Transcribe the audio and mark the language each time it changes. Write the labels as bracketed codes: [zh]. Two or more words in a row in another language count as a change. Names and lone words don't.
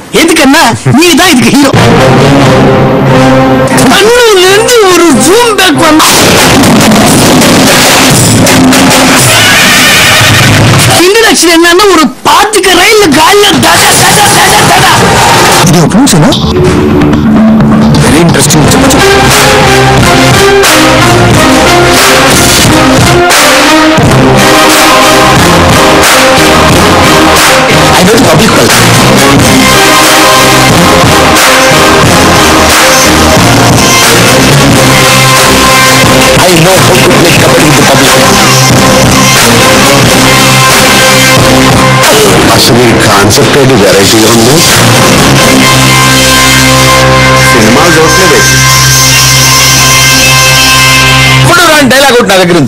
[ta] எதுக்குன்னா நீ தான் இதுக்கு ஹீரோ. கண்ணுலேருந்து ஒரு [en] zoom back [ta] வந்தா இன்ட்ரடக்ஷன் என்னன்னா ஒரு பாட்டுக்கு ரயில்ல காலில தட தட தட தட. [te] ఇది ఒక నిమిషమా? [en] very interesting. I know the public well. I know how to play kabaddi the public. [te] అసలు ఈ కాన్సెప్ట్ అది వెరైటీగా ఉంది. సినిమాలు చూడలేదు. ఇప్పుడు డైలాగ్ ఒకటి నా దగ్గర ఉంది.